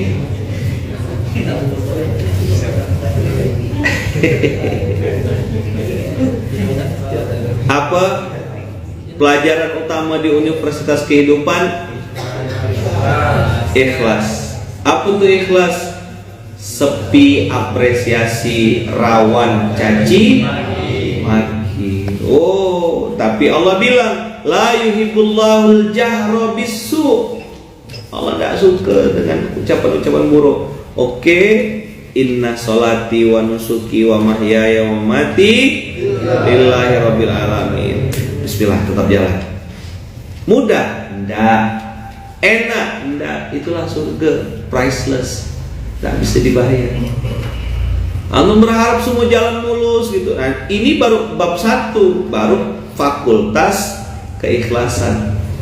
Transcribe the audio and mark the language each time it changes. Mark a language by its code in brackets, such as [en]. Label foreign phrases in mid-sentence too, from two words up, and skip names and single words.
[id] Apa pelajaran utama di Universitas Kehidupan? Ikhlas. Apa tuh ikhlas? Sepi apresiasi, rawan caci maki. Tapi Allah bilang [ar] لا يحب الله الجهر بالسوء. [id] Allah tidak suka dengan ucapan-ucapan buruk. Oke, [ar] إن صلاتي ونسكي ومحياي ومماتي لله رب العالمين. [id] Bismillah, tetap jalan. Mudah? Enggak. Enak? Enggak. Itulah surga, priceless, enggak bisa dibayar. Antum berharap semua jalan mulus gitu. Nah, ini baru bab 1, baru fakultas keikhlasan.